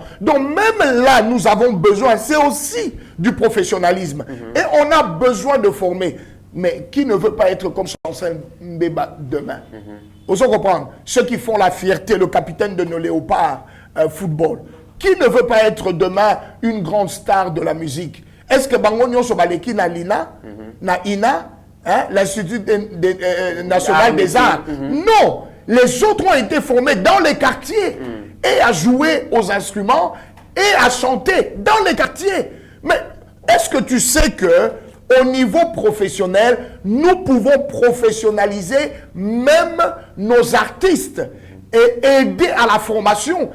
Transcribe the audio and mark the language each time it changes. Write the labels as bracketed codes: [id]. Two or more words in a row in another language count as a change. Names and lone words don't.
[fr] Donc même là, nous avons besoin, c'est aussi du professionnalisme. Et on a besoin de former. Mais qui ne veut pas être comme Chancel Mbeba demain? Vous comprenez? Ceux qui font la fierté, le capitaine de nos léopards football. Qui ne veut pas être demain une grande star de la musique? Est-ce que [ln] bango nyonso baleki na l'INA, na INA, [fr] hein, l'Institut national des arts? Non, les autres ont été formés dans les quartiers et à jouer aux instruments et à chanter dans les quartiers. Mais est-ce que tu sais que au niveau professionnel, nous pouvons professionnaliser même nos artistes et aider à la formation?